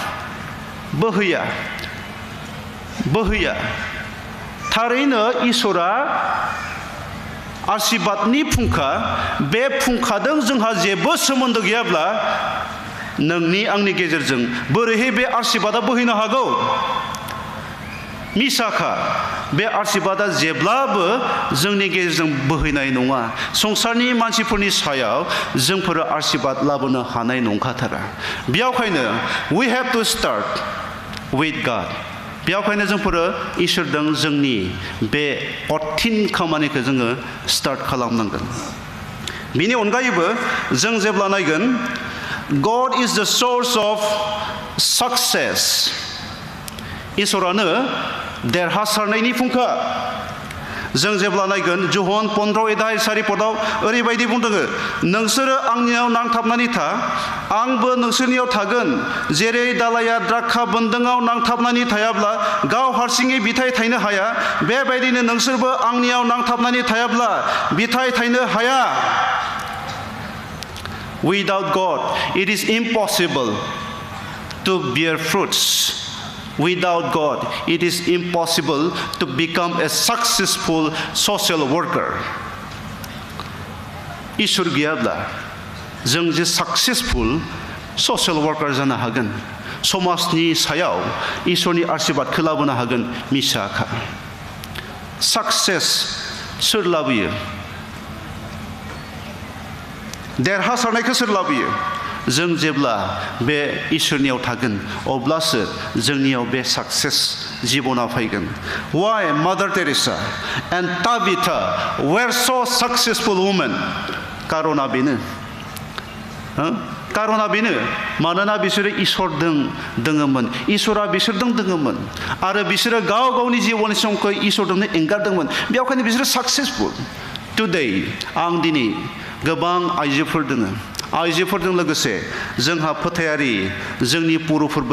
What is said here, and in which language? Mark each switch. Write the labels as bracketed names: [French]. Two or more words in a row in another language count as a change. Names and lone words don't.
[Bodo] बोहैया थारैनो इसोरा आशीर्बादनि फुंखा बे फुंखादों जोंहा जेबो सोमोन्दो गैयाब्ला नोंनि आंनि गेजेरजों बोरैहाय बे आशीर्बादा बोहैनो हागौ मिसाखा बे आशीर्बादा जेब्लाबो जोंनि गेजेरजों बोहैनाय नङा संसारनि मानसिफोरनि सायाव जोंफोर आशीर्बाद लाबोनो हानाय नंखाथारा बेयावखायनो [English] we have to start with God [Bodo] बेयावखायनो जोंफोर इसोरजों जोंनि बे कठिन खामानिखौ जोङो स्टार्ट खालामनांगोन बिनि अनगायैबो जों जेब्ला नायगोन [English] God is the source of success [Bodo] इसोरानो देरहासारनायनि फुंखा जों जेब्ला नायगोन जहन 15 अध्याय 4 पदाव ओरैबायदि बुंदों नोंसोरो आंनियाव नांथाबनानै था आंबो नोंसोरनियाव थागोन जेरै दालाया द्राक्षा बोन्दोङाव नांथाबनानै थायाब्ला गाव हारसिङै बिथाइ थायनो हाया बेबायदिनो नोंसोरबो आंनियाव नांथाबनानै थायाब्ला बिथाइ थायनो हाया [English] Without God it is impossible to bear fruits Without God, it is impossible to become a successful social worker. [Bodo] इसोर गैयाब्ला जों जे [English] successful social worker [Bodo] जानो हागोन समाजनि सायाव इसोरनि आशीर्बादखौ लाबोनो हागोन मिसाखा Success सोर लाबोयो देरहासारनायखौ सोर लाबोयो जों जेब्ला बे इसोरनियाव थागोन अब्लासो जोंनियाव बे साक्सेस जिबना फैगोन [English] Why Mother Teresa and Tabitha were so successful women [Bodo] कारना बेनो मानोना बिसोरो इसोरजों दोङोमोन इसोरा बिसोरजों दोङोमोन आरो बिसोरो गाव गावनि जिबननि समखौ इसोरजोंनो एंगारदोंमोन बेखायनो बिसोरो [English] successful today [Bodo] आं दिनै गोबां आइजोफोर दोङो आइजोफोरजों लोगोसे जोंहा फोथायारि जोंनि पुरुफोरबो